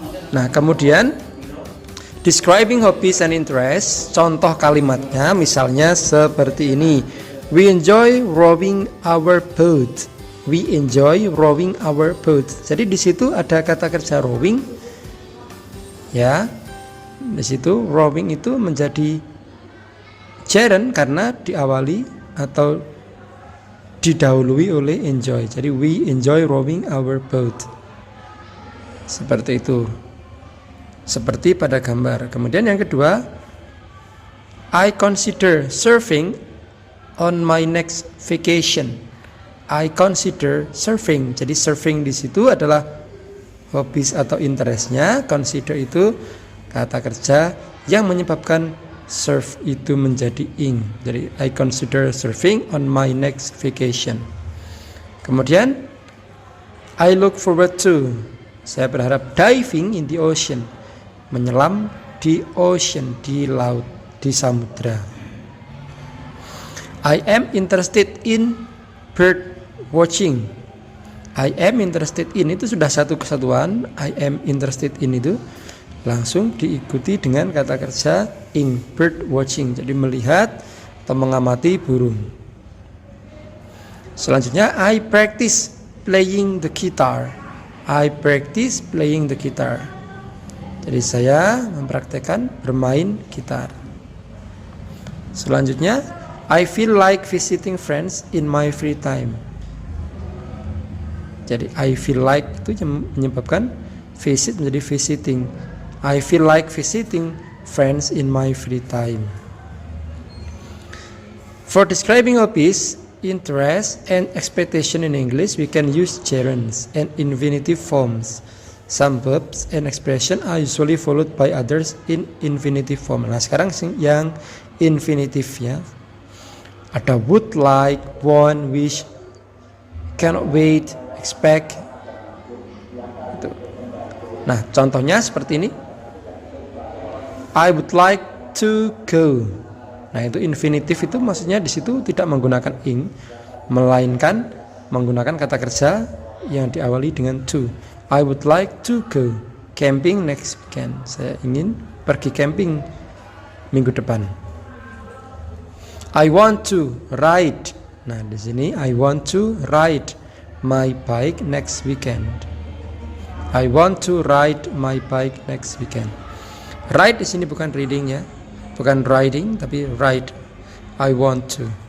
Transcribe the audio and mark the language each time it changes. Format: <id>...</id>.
<id>Nah, kemudian</id> <en>describing hobbies and interests,</en> <id>contoh kalimatnya misalnya seperti ini.</id> <en>We enjoy rowing our boat. We enjoy rowing our boat.</en> <id>Jadi di situ ada kata kerja rowing. Ya. Di situ rowing itu menjadi gerund karena diawali atau didahului oleh enjoy.</id> <en>Jadi we enjoy rowing our boat.</en> <id>Seperti itu. Seperti pada gambar. Kemudian yang kedua,</id> <en>I consider surfing on my next vacation. I consider surfing.</en> <id>Jadi surfing di situ adalah hobbies atau interestnya. Consider itu kata kerja yang menyebabkan surf itu menjadi ing.</id> <en>Jadi I consider surfing on my next vacation.</en> <id>Kemudian</id> <en>I look forward to,</en> <id>saya berharap</id> <en>diving in the ocean,</en> <id>menyelam di ocean, di laut, di samudra.</id> <en>I am interested in bird watching. I am interested in</en> <id>itu sudah satu kesatuan. I am interested in itu langsung diikuti dengan kata kerja ing,</id> <en>bird watching,</en> <id>jadi melihat atau mengamati burung.</id> <en>Selanjutnya, I practice playing the guitar. I practice playing the guitar.</en> <id>Jadi saya mempraktekkan bermain gitar.</id> <en>Selanjutnya, I feel like visiting friends in my free time.</en> <id>Jadi</id> <en>I feel like</en> <id>itu menyebabkan visit menjadi visiting.</id> <en>I feel like visiting friends in my free time. For describing hobbies, interests, and expectation in English, we can use gerunds and infinitive forms. Some verbs and expression are usually followed by others in infinitive form.</en> <id>Nah, sekarang yang infinitif ya.</id> <en>Ada would like, want, wish, cannot wait, expect.</en> <id>Nah, contohnya seperti ini.</id> <en>I would like to go.</en> <id>Nah, itu infinitif, itu maksudnya di situ tidak menggunakan ing, melainkan menggunakan kata kerja yang diawali dengan to.</id> <en>I would like to go camping next weekend.</en> <id>Saya ingin pergi camping minggu depan.</id> <en>I want to ride.</en> <id>Nah, di sini</id> <en>I want to ride my bike next weekend. I want to ride my bike next weekend.</en> <id>Ride di sini bukan reading ya, bukan riding tapi ride.</id> <en>I want to.</en>